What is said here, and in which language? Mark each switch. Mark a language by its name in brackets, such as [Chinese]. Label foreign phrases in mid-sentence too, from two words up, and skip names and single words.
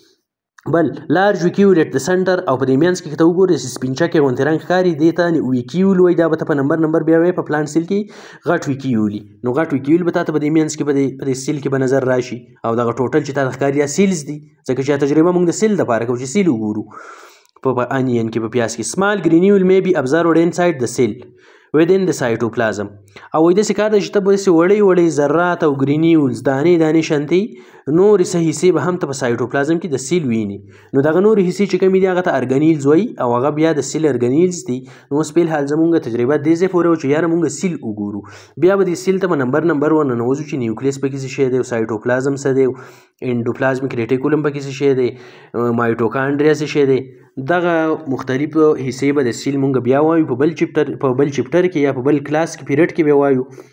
[Pashto] بل [English] large vacuole at the center [Pashto] او په دې منځ کې که ته وګورې سپینچکې غوندې رنګ ښکاري دې ته ویکیول وایي دا به ته په نمبر بیا وایي په [English] plant cell [Pashto] کې غټ ویکیول نو غټ ویکیول به تا ته په دې منځ کې په دې سیل کې به نظر راشي او دغه ټوټل چې تا ته ښکاري دا سیلز دي ځکه چې تجربه موږ د سیل دپاره کوو چې سیل وګورو په انین کې په پیاز کې [English] small granules may be observed inside the cell within the cytoplasm [Pashto] او وایي داسې کار دی چې ته به داسې وړی ذرات او ګرینیولز دانې شانتې نورې څه حصې به هم ته په سایټوپلازم کې د سیل ویني نو دغه نورې حصې چې کومې دي هغه ته ارګنیلز وایي او هغه بیا د [English] cell organelles [Pashto] دي نو اوس فلحال زمونږ تجربه دې ځای پورې وه چې یاره مونږ سیل وګورو بیا به دې سیل ته به نمبر ورننوځو چې نیوکلیس پکې څه شی دی او سایټوپلازم څه دی [English] endoplasmic reticulum [Pashto] پکې څه شی دی مایټوکانډریا څه شی دی دغه مختلف حصې به د سیل مونږ بیا وایو په بل چپټر کې یا په بل کلاس کې پیریډ کې به وایو